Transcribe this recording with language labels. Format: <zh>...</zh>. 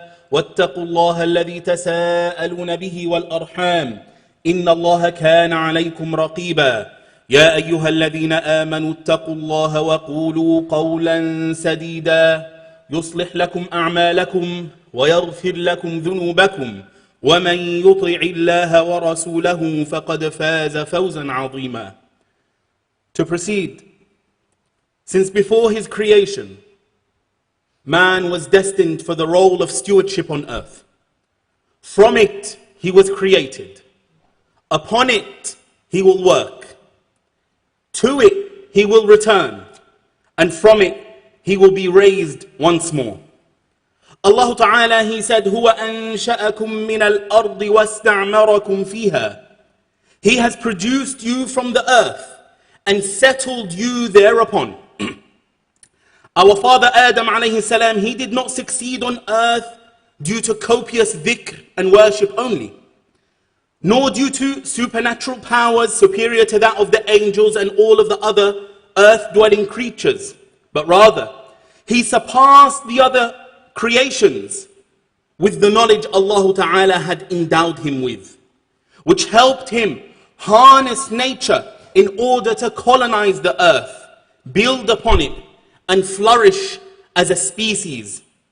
<ar>واتقوا الله الذي تساءلون به والأرحام إن الله كان عليكم رقيبا يا أيها الذين آمنوا اتقوا الله وقولوا قولا سديدا يصلح لكم أعمالكم ويغفر لكم ذنوبكم ومن يطع الله ورسوله فقد فاز فوزا عظيما.</ar> <en>To proceed, since before his creation, man was destined for the role of stewardship on earth. From it, he was created. Upon it, he will work. To it, he will return. And from it, he will be raised once more. Allah Ta'ala, He said,</en> <ar>هُوَ أَنشَأَكُم مِّنَ الْأَرْضِ وَاسْتَعْمَرَكُمْ فِيهَا.</ar> <en>He has produced you from the earth and settled you thereupon. Our father Adam alayhi salam, he did not succeed on earth due to copious dhikr and worship only, nor due to supernatural powers superior to that of the angels and all of the other earth-dwelling creatures, but rather, he surpassed the other creations with the knowledge Allah Ta'ala had endowed him with, which helped him harness nature in order to colonize the earth, build upon it, and flourish as a species.</en>